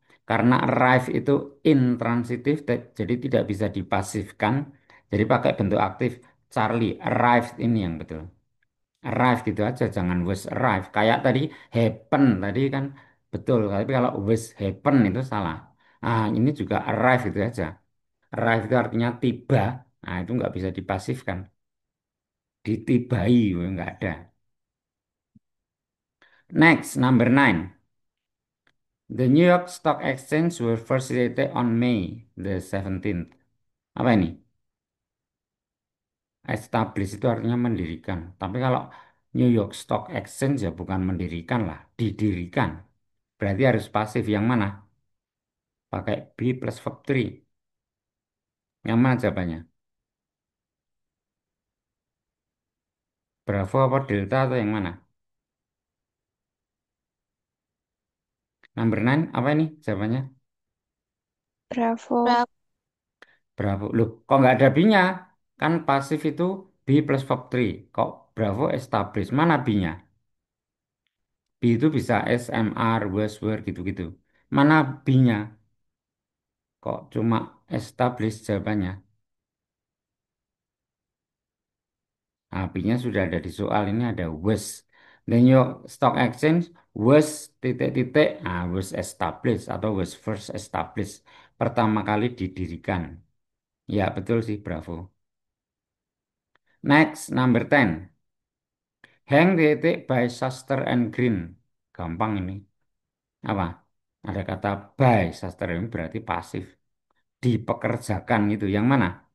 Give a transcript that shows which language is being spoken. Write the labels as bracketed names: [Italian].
[Indonesian] Karena arrive itu intransitif jadi tidak bisa dipasifkan. Jadi pakai bentuk aktif. Charlie arrived ini yang betul. Arrive gitu aja, jangan was arrive. Kayak tadi happen tadi kan betul, tapi kalau was happen itu salah. Ah, ini juga arrive itu aja. Arrive itu artinya tiba. Nah, itu nggak bisa dipasifkan. Ditibai, nggak ada. [English] Next, number 9. The New York Stock Exchange were first created on May the 17th. [Indonesian] Apa ini? Establish itu artinya mendirikan. Tapi kalau New York Stock Exchange ya bukan mendirikan lah, didirikan. Berarti harus pasif. Yang mana? Pakai B plus verb 3. Yang mana jawabannya? Bravo apa Delta atau yang mana? Number 9, apa ini jawabannya? Bravo. Bravo. Loh, kok nggak ada B-nya? Kan pasif itu B plus verb 3. Kok Bravo establish? Mana B-nya? B itu bisa S, M, R, was, were, gitu-gitu. Mana B-nya? Kok cuma establish jawabannya? Nah, B-nya sudah ada di soal ini ada was. [English] The New York Stock Exchange was titik-titik, was established atau was first established. [Indonesian] Pertama kali didirikan. Ya, betul sih, bravo. [English] Next, number 10. [Indonesian] Hang titik by Shuster and Green. Gampang ini. Apa? Ada kata by Shuster ini berarti pasif. Dipekerjakan itu. Yang mana?